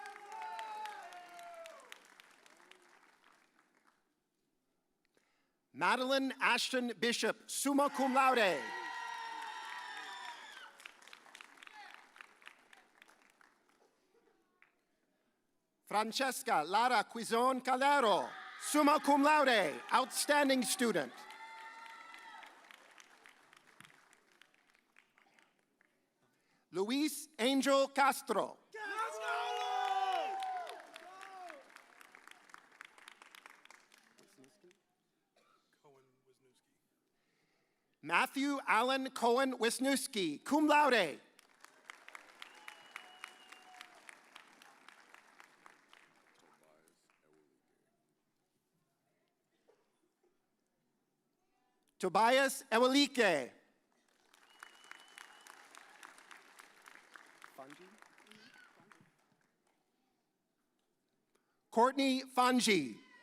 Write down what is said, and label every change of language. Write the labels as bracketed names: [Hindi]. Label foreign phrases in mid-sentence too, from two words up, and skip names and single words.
[English] Madeline Ashton Bishop, [Latin] summa cum laude. [English] Francesca Lara Quizon Calero, [Latin] summa cum laude, [English] outstanding student. Luis Angel Castro. Matthew Allen Cohen Wisniewski, [Latin] cum laude. [English] Tobias Ewelike. Courtney Fanji.